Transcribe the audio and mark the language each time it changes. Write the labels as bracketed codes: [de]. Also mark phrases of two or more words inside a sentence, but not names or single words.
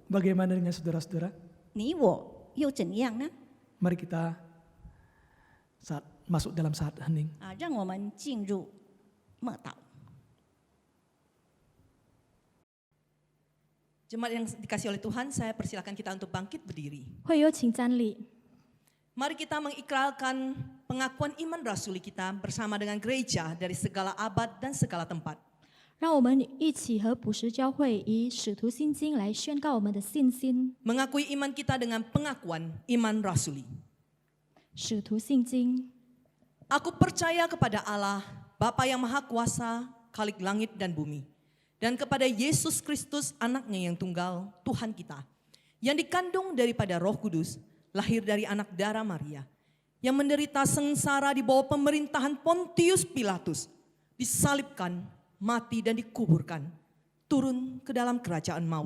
[id] Bagaimana dengan saudara-saudara? [zh] 你我又怎样呢？ [id] Mari kita masuk dalam saat hening. [zh] 让我们进入默祷。 [id] Jemaat yang dikasih oleh Tuhan, saya persilakan kita untuk bangkit berdiri. [zh] 会有请站立。 [id] Mari kita mengikrarkan pengakuan iman rasuli kita bersama dengan gereja dari segala abad dan segala tempat. [zh] 让我们一起和普世教会以使徒信经来宣告我们的信心。 [id] Mengakui iman kita dengan pengakuan iman rasuli. [zh] 使徒信经， [id] Aku percaya kepada Allah, Bapa yang Maha Kuasa, Khalik langit dan bumi, dan kepada Yesus Kristus anaknya yang tunggal, Tuhan kita, yang dikandung daripada Roh Kudus, lahir dari anak darah Maria, yang menderita sengsara di bawah pemerintahan Pontius Pilatus, disalibkan, mati dan dikuburkan, turun ke dalam kerajaan maut.